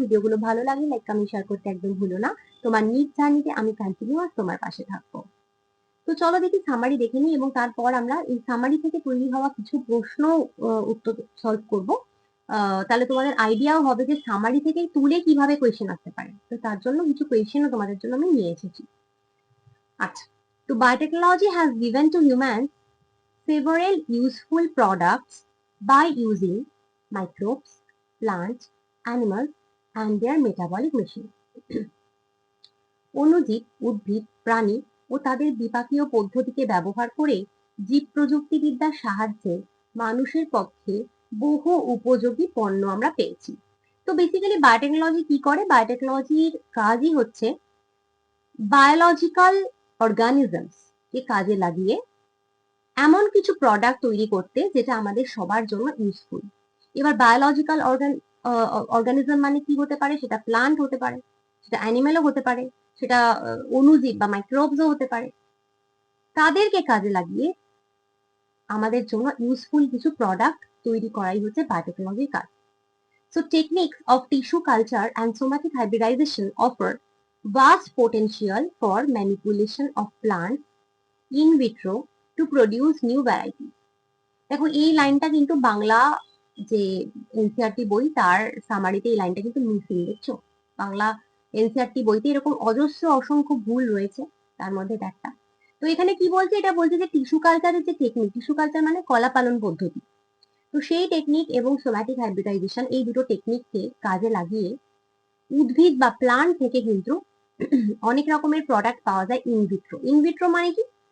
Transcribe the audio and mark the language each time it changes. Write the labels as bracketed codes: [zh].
[bn] ভিডিওগুলো ভালো লাগলে লাইক কমেন্ট শেয়ার করতে একদম ভুলো না। তোমার নিট জার্নিতে আমি কন্টিনিউয়াস তোমার পাশে থাকবো। তো চলো দেখি সামারি দেখে নিই এবং তারপর আমরা এই সামারি থেকে তৈরি হওয়া কিছু প্রশ্ন উত্তর সলভ করব। তাহলে তোমাদের আইডিয়াও হবে যে সামারি থেকে তুলে কিভাবে কোয়েশ্চেন আসতে পারে। তো তার জন্য কিছু কোয়েশ্চেনও তোমাদের জন্য আমি নিয়ে এসেছি। আচ্ছা, তো [en] biotechnology has given to humans several useful products by using microbes, plants, animals and their metabolic machine. [bn] অণুজীব, উদ্ভিদ, প্রাণী ও তাদের বিপাকীয় পদ্ধতিকে ব্যবহার করে জীব প্রযুক্তিবিদ্যার সাহায্যে মানুষের পক্ষে বহু উপযোগী পণ্য আমরা পেয়েছি। তো বেসিক্যালি বায়োটেকনোলজি কি করে? বায়োটেকনোলজির কাজই হচ্ছে বায়োলজিক্যাল অর্গানিজমস কে কাজে লাগিয়ে এমন কিছু প্রোডাক্ট তৈরি করতে যেটা আমাদের সবার জন্য ইউজফুল। এবার বায়োলজিক্যাল অর্গানিজম মানে কি হতে পারে? সেটা প্লান্ট হতে পারে, সেটা অ্যানিমেলও হতে পারে, সেটা অণুজীব বা মাইক্রোবসও হতে পারে। তাদেরকে কাজে লাগিয়ে আমাদের জন্য ইউজফুল কিছু প্রোডাক্ট তৈরি করাই হচ্ছে বায়োটেকনোলজির কাজ। [en] So techniques of tissue culture and somatic hybridization offer vast potential for manipulation of plants in vitro to produce new varieties. [bn] দেখো এই লাইনটা কিন্তু বাংলা যে এনসিইআরটি বই তার সামারিতে এই লাইনটা কিন্তু মিসিং, দেখছো? বাংলা এনসিইআরটি বইতে এরকম অজস্র অসংখ্য ভুল রয়েছে, তার মধ্যে এটা একটা। তো এখানে কি বলছে? এটা বলছে যে টিস্যু কালচারের যে টেকনিক, টিস্যু কালচার মানে কলা পালন পদ্ধতি, তো সেই টেকনিক এবং সোম্যাটিক হাইব্রিডাইজেশন এই দুটো টেকনিককে কাজে লাগিয়ে উদ্ভিদ বা প্লান্ট থেকে কিন্তু অনেক রকমের প্রোডাক্ট পাওয়া যায় ইনভিট্রো। ইনভিট্রো মানে কি?